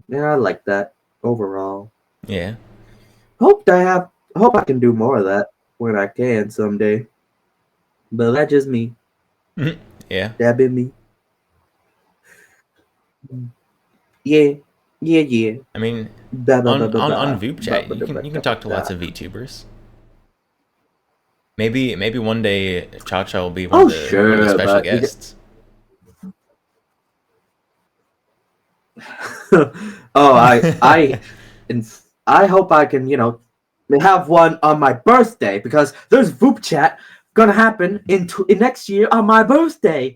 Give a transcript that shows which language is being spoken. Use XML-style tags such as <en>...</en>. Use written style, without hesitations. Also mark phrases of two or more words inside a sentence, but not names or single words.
<en>Yeah, I like that overall. Yeah. Hope I can do more of that when I can someday. But that's just me. Yeah. That been me. Yeah. I mean, Ba, ba, ba, ba, on ba. Voop Ba, chat, ba, you da, ba, can talk to da. lots of VTubers. Maybe one day Cha Cha will be one of the Sure, special but guests. I hope I can have one on my birthday because there's Voop chat gonna happen in next year on my birthday.</en>